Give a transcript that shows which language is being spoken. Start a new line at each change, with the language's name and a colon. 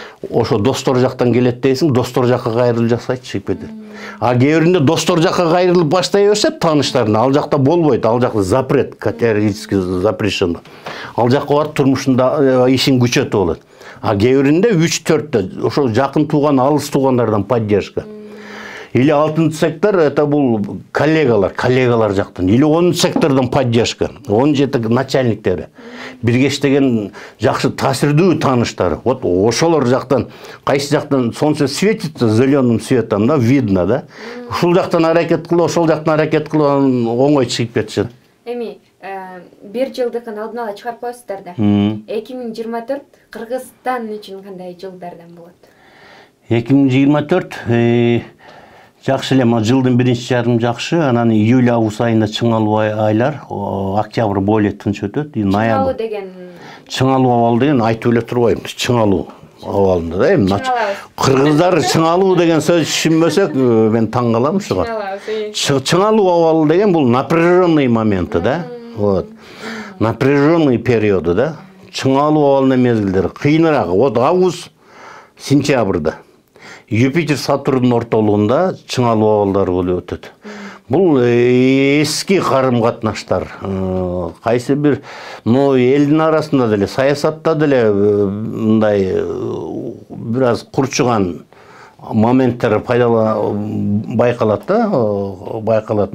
Kyrgyz: Ошо достор жактан келет дейсиң, достор жакка кайрылып жасайт, чыгып кетет. Кээ биринде достор жакка кайрылып баштай берсе, таныштарына ал жакта болбойт, ал жакта
Russian: запрет, категорически запрещено.
Kyrgyz: Ал жакка барып турмушунда ишин күчөтүп алат. Кээ биринде 3-4 ошо жакын тууган, алыс туугандардан поддержка. Или 6-сектор сектор, это бул коллегалар жактан. Или 10-сектор сектордан поддержка. 17 начальниктери. Бирге иштеген жакшы таасирдүү тааныштары.
Russian: Вот
Kyrgyz: ошолор жактан, кайсы жактан
Russian: солнце светится зеленым светом, да, видно, да.
Kyrgyz: Ушул жактан аракет кылып, ошол жактан аракет кылып, оңой чыгып кетишет. Эми бир жылдыкын алдын ала чыгарып коесуздар да. 2024 Кыргызстан үчүн кандай жылдардан болот? 2024 жакшы эле, жылдын биринчи жарым жакшы, анан июль-август айында чыңалуу айлар, октябрь более тынч өтөт. Чыңалуу деген чыңалуу абал деген айтып эле турбайм, чыңалуу абалында да. Эми кыргыздар чыңалуу деген сөз түшүнбөсөк, мен таң калам ушуга. Чыңалуу абалы деген бул
Russian: напряженный моменты
Kyrgyz: да. Вот.
Russian: Напряженный периоды да.
Kyrgyz: Чыңалуу абалынын мезгилдери кыйыныраак. Вот август, сентябрда. Юпитер Сатурн ортолугунда чыңалуу абалдар болуп өтөт. Бул эски карым-катнаштар. Кайсы бир, элдин арасында деле, саясатта деле мындай бир аз курчуган моменттер байкалат да, байкалат.